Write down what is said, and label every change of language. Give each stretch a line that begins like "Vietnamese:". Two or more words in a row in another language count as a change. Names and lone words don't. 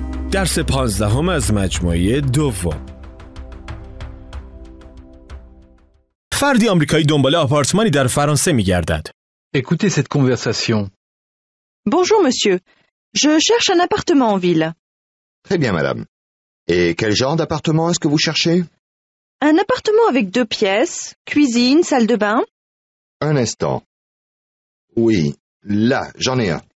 Persian: درس 15 از مجموعه دوم. فردی آمریکایی دنبال آپارتمانی در فرانسه می‌گردد.
French: Écoutez cette conversation. Bonjour monsieur, je cherche un appartement en ville. Très bien, madame. Et quel genre d'appartement est-ce que vous cherchez? Un appartement avec 2 pièces, cuisine, salle de bain. Un instant. Oui, là, j'en ai un.